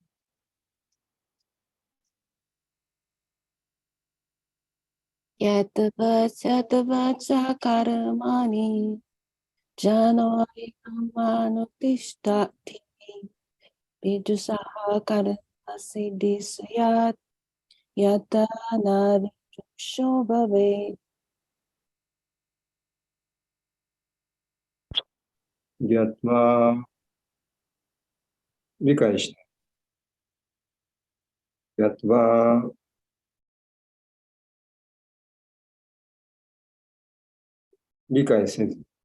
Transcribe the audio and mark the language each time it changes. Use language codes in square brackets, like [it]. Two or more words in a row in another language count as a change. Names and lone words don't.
[sa] यतवच कर्माणि जनोऽयमानुतिष्ठति विदुषः कर्मसिद्धिः स्यात् यथा न विदुषो भवेत् [ja] ギャトワ理解して。ギャトワ理解せず。